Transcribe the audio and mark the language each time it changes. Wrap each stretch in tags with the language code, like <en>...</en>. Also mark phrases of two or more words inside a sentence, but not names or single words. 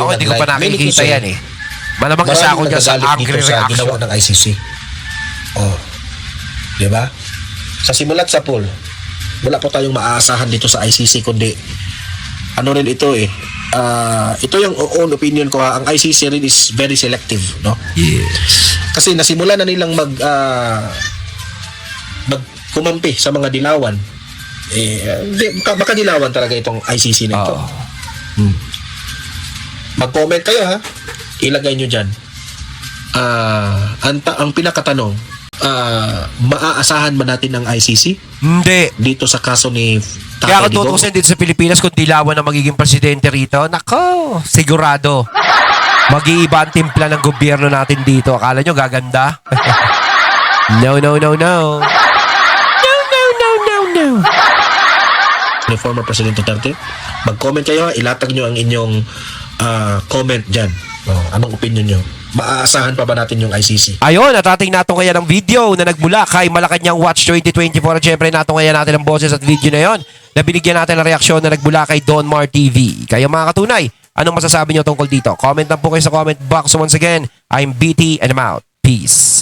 <tl>hindi ko pa nakikita yan Malamang isa ako dyan sa</tl> <en>angry reaction.</en> <tl>Ginawa ng ICC. Diba? Sa simulat sa pool, wala po tayong maaasahan dito sa ICC kundi ano rin ito ito yung</tl> <en>own opinion</en> <tl>ko ang ICC rin</tl> <en>is very selective,</en> <tl>no?</tl> <en>Yes.</en> <tl>Kasi nasimula na nilang kumampi sa mga dilawan. Makadilawan talaga itong ICC na ito. Mag-comment kayo ilagay nyo dyan. Ang pinakatanong, maaasahan ba natin ang ICC? Hindi. Dito sa kaso ni Kaya Tatay kung Digong? tutusin dito sa Pilipinas, kung dilawan na magiging presidente rito, nako, sigurado. Mag-iiba ang timpla ng gobyerno natin dito. Akala nyo gaganda?</tl> <en>No, no, no, no. No, no, no, no, no.</en> <tl>Ni former President Duterte, mag-comment kayo, ilatag nyo ang inyong comment dyan. Anong opinion nyo? Maaasahan pa ba natin yung ICC? Ayun, at ating natungkayan ng video na nagmula kay Malacanang Watch 2024. At syempre, natungkayan natin ang boses at video na yon na binigyan natin ng reaksyon na nagmula kay Don Mar TV. Kayo mga katunay, anong masasabi nyo tungkol dito? Comment lang po kayo sa</tl> <en>comment box. So once again, I'm BT and I'm out. Peace.</en>